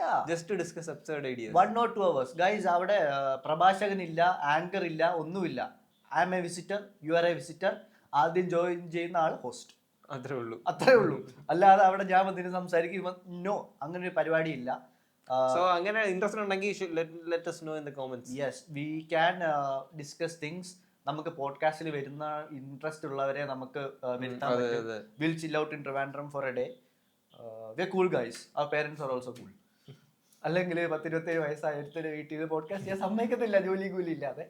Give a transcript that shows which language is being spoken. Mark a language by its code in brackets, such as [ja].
[en] Just to discuss absurd ideas. 1 or 2 hours. [ml] Guys, അവിടെ പ്രഭാഷകനില്ല, anchor ഇല്ല, ഒന്നുമില്ല. [en] I am a visitor, you are a visitor. [ml] ആദ്യം join ചെയ്യുന്ന ആൾ host. അത്രേ ഉള്ളൂ. അല്ലാതെ അവിടെ ഞാൻ വന്നിട്ട് സംസാരിക്കും, നോ, അങ്ങനെ ഒരു പരിപാടി ഇല്ല. [en] So [ml] അങ്ങനെ ഇൻട്രസ്റ്റ് ഉണ്ടെങ്കിൽ [en] let us know in the comments. Yes, we can discuss things. [ml] നമുക്ക് പോഡ്കാസ്റ്റിൽ വരുന്ന ഇൻട്രസ്റ്റ് ഉള്ളവരെ നമുക്ക് വരുത്താൻ പറ്റും. [en] We'll chill out in Trivandrum for a day. We're cool guys. Our parents are also cool. [ml] അല്ലെങ്കിൽ 10-27 വയസ്സായ ഒരുത്തരുടെ വീട്ടിൽ പോഡ്കാസ്റ്റ് ചെയ്യാൻ സമ്മതിക്കത്തില്ല, ജോലി കൂലി ഇല്ലാതെ.